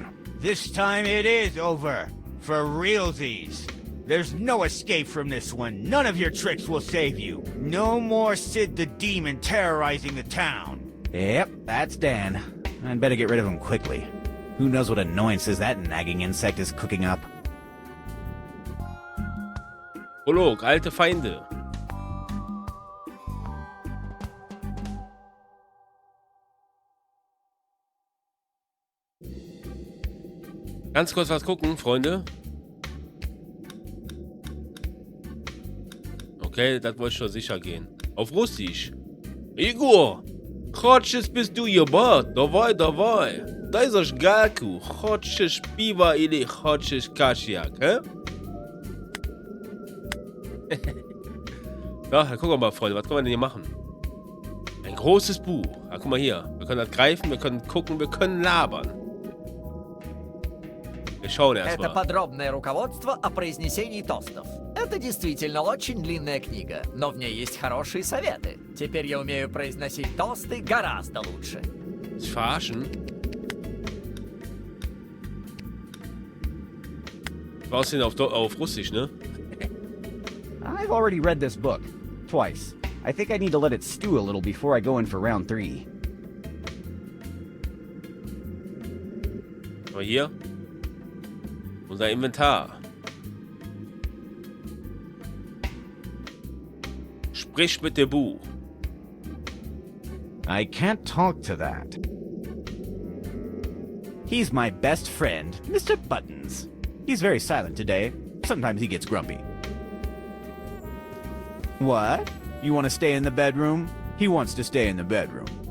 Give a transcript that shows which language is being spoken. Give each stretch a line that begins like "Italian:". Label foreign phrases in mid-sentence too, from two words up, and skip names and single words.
English: This time it is over. For realsies. There's no escape from this one. None of your tricks will save you. No more Cid the Demon terrorizing the town. Yep, that's Dan. I'd better get rid of him quickly. Who knows what annoyances that nagging insect is cooking up.
German: Prolog, alte Feinde. Ganz kurz was gucken, Freunde. Okay, das wollte schon sicher gehen. Auf Russisch. Igor,
Russian: хочешь
German: bist du
Russian: ебать? Давай, давай. Дай зажигалку. Хочешь пиво или хочешь кашьяк,
German: hä? Ja, dann gucken wir mal, Freunde. Was können wir denn hier machen? Ein großes Buch. Ah, guck mal hier. Wir können das greifen, wir können gucken, wir können labern. Wir schauen
Russian: Это
German: erstmal.
Russian: подробное руководство о произнесении тостов. Это действительно очень длинная книга, но в ней есть хорошие советы. Теперь я умею произносить тосты гораздо лучше.
German: Sich verarschen? War aussehen auf Russisch, ne?
English: I've already read this book. Twice. I think I need to let it stew a little before I go in for round 3.
German: Aber hier. Unser Inventar. Sprich mit dem Buch.
English: I can't talk to that. He's my best friend, Mr. Buttons. He's very silent today. Sometimes he gets grumpy. What? You want to stay in the bedroom? He wants to stay in the bedroom.